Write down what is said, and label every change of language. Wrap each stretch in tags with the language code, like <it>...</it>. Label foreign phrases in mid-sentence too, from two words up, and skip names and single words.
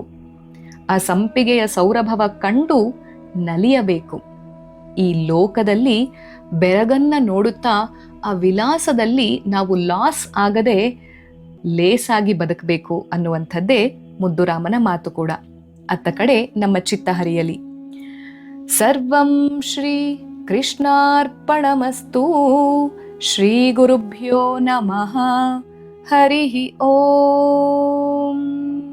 <kn>ಆ ಸಂಪಿಗೆಯ ಸೌರಭವ ಕಂಡು ನಲಿಯಬೇಕು. ಈ ಲೋಕದಲ್ಲಿ ಬೆರಗನ್ನ ನೋಡುತ್ತಾ ಆ ವಿಲಾಸದಲ್ಲಿ ನಾವು ಲಾಸ್ ಆಗದೆ ಲೇಸಾಗಿ ಬದುಕಬೇಕು ಅನ್ನುವಂಥದ್ದೇ ಮುದ್ದುರಾಮನ ಮಾತು ಕೂಡ. ಅತ್ತ ಕಡೆ ನಮ್ಮ ಚಿತ್ತ ಹರಿಯಲಿ.</kn> <sa>ಸರ್ವಂ ಶ್ರೀ ಕೃಷ್ಣಾರ್ಪಣಮಸ್ತು. ಶ್ರೀ ಗುರುಭ್ಯೋ ನಮಃ. ಹರಿ ಓಂ.</sa>